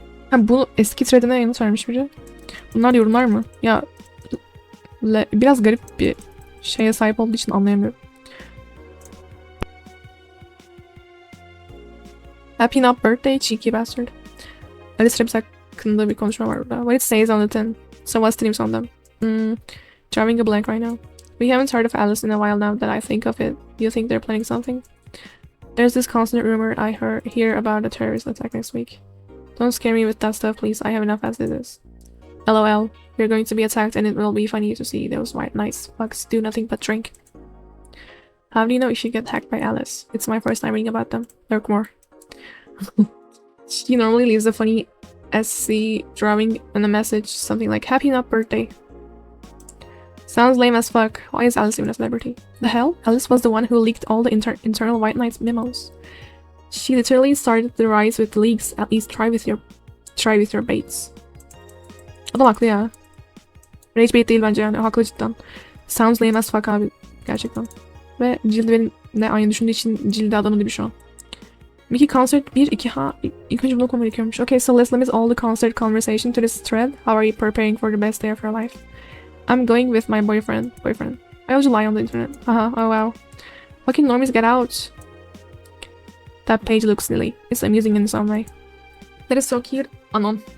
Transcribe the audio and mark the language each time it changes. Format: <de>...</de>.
<tr>Ha, bu eski threadine yanıt vermiş biri. Bunlar yorumlar mı? Ya biraz garip bir şeye sahip olduğu için anlayamıyorum.</tr> <en>Happy not birthday, cheeky bastard. Alice Rips</en> <tr>hakkında bir konuşma var burada.</tr> <en>What it says on the tin. So what's the names on them? Drawing a blank right now. We haven't heard of Alice in a while now that I think of it. Do you think they're planning something? There's this constant rumor I hear about a terrorist attack next week. Don't scare me with that stuff, please. I have enough as it is. LOL. We're going to be attacked and it will be funny to see those white knights fucks do nothing but drink. How do you know if you get hacked by Alice? It's my first time reading about them. Lurk more. She normally leaves a funny SC drawing and a message, something like Happy Not Birthday. Sounds lame as fuck. Why is Alice even a celebrity? The hell? Alice was the one who leaked all the internal White Knights memos. She literally started the rise with leaks. At least try with your baits.</en> <tr>Adam haklı ya.</tr> <en>Rage bait</en> <tr>değil bence yani. Haklı cidden.</tr> <en>Sounds lame as fuck</en> <tr>abi. Gerçekten. Ve Cildi benimle aynı düşündüğü için Cildi adamı gibi şu an. Mickey concert 1, 2 ha. İlk önce bunu okumam gerekiyormuş.</tr> <en>Okay, so let's limit all the concert conversation to this thread. How are you preparing for the best day of your life? I'm going with my boyfriend. I also lie on the internet. Oh wow. Fucking normies get out. That page looks silly. It's amusing in some way. That is so cute. Anon.</en>